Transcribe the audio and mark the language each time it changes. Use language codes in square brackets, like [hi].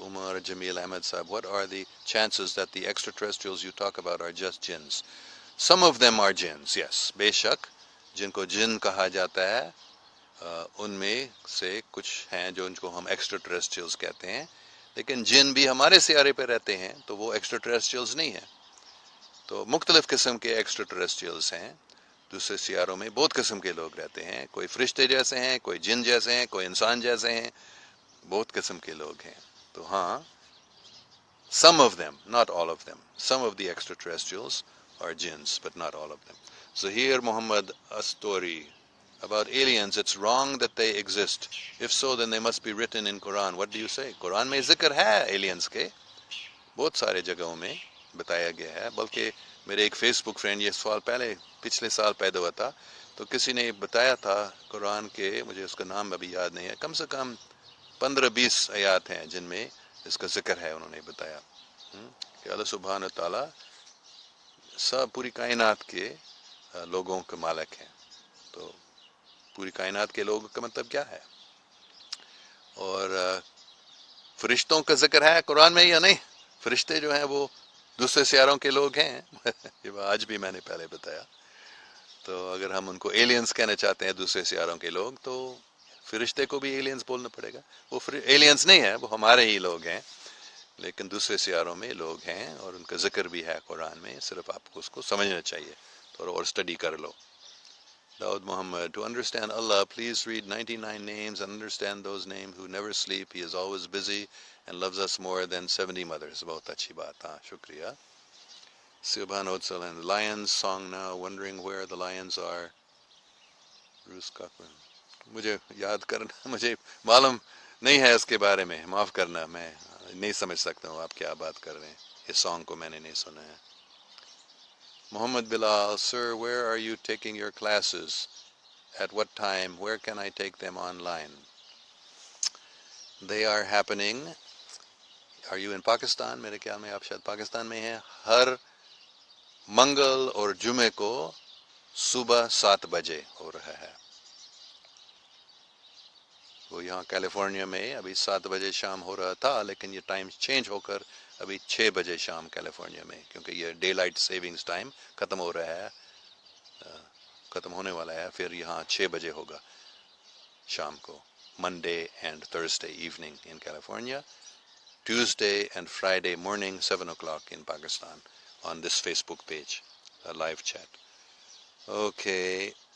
[en] عمر جمیل احمد صاحب، what are the chances that the extraterrestrials you talk about are just jinns? Some of them are jinns, yes. [ur] بے شک جن کو جن کہا جاتا ہے ان میں سے کچھ ہیں جو ان کو ہم ایکسٹرا ٹریسٹریلز کہتے ہیں. لیکن جن بھی ہمارے سیارے پہ رہتے ہیں تو وہ ایکسٹرا ٹریسٹریلز نہیں ہیں. تو مختلف قسم کے ایکسٹرا ٹریسٹریلز ہیں. دوسرے سیاروں میں بہت قسم کے لوگ رہتے ہیں، کوئی فرشتے جیسے ہیں، کوئی جن جیسے ہیں، کوئی انسان جیسے ہیں، بہت قسم کے لوگ ہیں. تو ہاں، [en] some of them, not all of them, some of the extraterrestrials are jinns, but not all of them. Zahir Muhammad Astori, about aliens, it's wrong that they exist. If so, then they must be written in Quran. What do you say? [ur] قرآن میں ذکر ہے aliens کے، بہت سارے جگہوں میں بتایا گیا ہے. بلکہ میرے ایک فیس بک فرینڈ، یہ سوال پچھلے سال پیدا ہوا تھا، تو کسی نے بتایا تھا قرآن کے، مجھے اس کا نام ابھی یاد نہیں ہے، کم سے کم 15-20 آیات ہیں جن میں اس کا ذکر ہے. انہوں نے بتایا کہ اللہ سبحانہ تعالیٰ سب پوری کائنات کے لوگوں کے مالک ہیں. تو پوری کائنات کے لوگوں کا مطلب کیا ہے؟ اور فرشتوں کا ذکر ہے قرآن میں یا نہیں؟ فرشتے جو ہیں وہ دوسرے سیاروں کے لوگ ہیں. یہ آج بھی میں نے پہلے بتایا. تو اگر ہم ان کو ایلینز کہنا چاہتے ہیں، دوسرے سیاروں کے لوگ، تو فرشتے کو بھی ایلینز بولنا پڑے گا. وہ ایلینز نہیں ہیں، وہ ہمارے ہی لوگ ہیں، لیکن دوسرے سیاروں میں لوگ ہیں اور ان کا ذکر بھی ہے قرآن میں. صرف آپ کو اس کو سمجھنا چاہیے، تھوڑا اور اسٹڈی کر لو. [en] Daud Muhammad, to understand Allah, please read 99 names and understand those names who never sleep. He is always busy and loves us more than 70 mothers. [ur] بہت اچھی بات. ہاں، شکریہ. [en] Subhan Otsalan, the Lions song now, wondering where the lions are. Bruce Cochran. [ur] مجھے یاد کرنا، مجھے معلوم نہیں ہے اس کے بارے میں، معاف کرنا، میں نہیں سمجھ سکتا ہوں آپ کیا بات کر رہے ہیں. اس سانگ کو میں نے نہیں سنا ہے. [en] Muhammad Bilal, sir, where are you taking your classes? At what time? Where can I take them online? They are happening. Are you in Pakistan? [ur] میرے خیال میں آپ شاید پاکستان میں ہیں. ہر منگل اور جمعے کو صبح 7 بجے ہو رہا ہے. وہ یہاں کیلیفورنیا میں ابھی 7 بجے شام ہو رہا تھا، لیکن یہ ٹائم چینج ہو کر ابھی 6 بجے شام کیلیفورنیا میں، کیونکہ یہ ڈے لائٹ سیونگز ٹائم ختم ہو رہا ہے، ختم ہونے والا ہے. پھر یہاں 6 بجے ہوگا شام کو. [en] Monday and Thursday evening in California, Tuesday and Friday morning 7 o'clock in Pakistan on this Facebook page, a live chat. Okay.